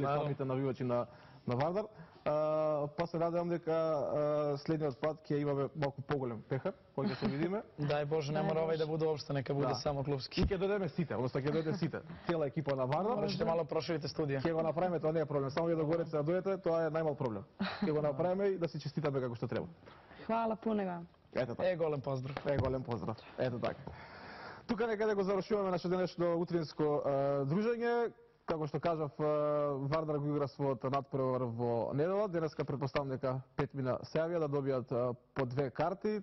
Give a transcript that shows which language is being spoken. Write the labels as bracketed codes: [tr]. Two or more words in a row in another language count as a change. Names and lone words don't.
[mk] Самите навивачи на Вардар. Па се надевам дека следниот пат ќе имаме малку поголем пехар, кој ќе се видиме. [sr] Дај Боже, не мора овај да буде опште, нека буде само клубски. [mk] И ќе дојдеме сите, односно ќе дојде сите, цела екипа на Вардар. Можете мало проширите студија. Ќе го направиме, тоа не е проблем. Само вие да горе се дојдете, тоа е најмал проблем. Ќе го направиме и да се честитаме како што треба. [sr] Hvala puno vam. [mk] Ето така. Голем поздрав. Голем поздрав. Ето така. Тука некаде го завршуваме наше денешно утринско дружење. Како што кажав, Вардар го игра својот надпревар во недела. Денеска претпоставам дека 5 мина се јавија да добијат по 2 карти.